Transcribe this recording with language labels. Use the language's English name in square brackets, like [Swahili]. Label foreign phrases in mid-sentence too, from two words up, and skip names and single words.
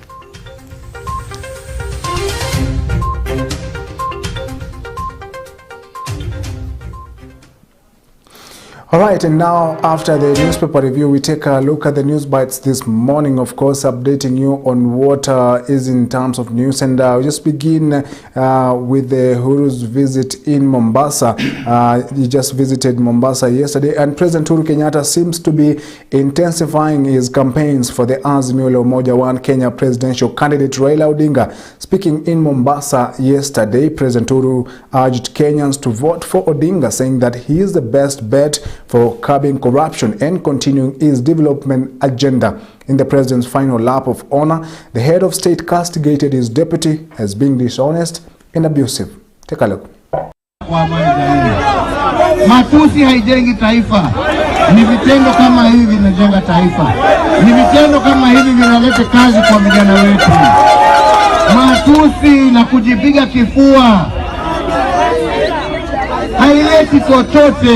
[English] All right, and now after the newspaper review, we take a look at the news bites this morning, of course, updating you on what is in terms of news. And we'll just begin with the Uhuru's visit in Mombasa. He just visited Mombasa yesterday, and President Uhuru Kenyatta seems to be intensifying his campaigns for the Azimio la Umoja One Kenya presidential candidate Raila Odinga. Speaking in Mombasa yesterday, President Uhuru urged Kenyans to vote for Odinga, saying that he is the best bet for curbing corruption and continuing his development agenda. In the president's final lap of honor, the head of state castigated his deputy as being dishonest and abusive. Take a look. [Swahili] Matusi haijengi taifa. Ni vitendo kama hivi vinajenga taifa. Ni vitendo kama hivi vinaleta kazi kwa vijana wetu. Matusi na kujipiga kifua haileti chochote.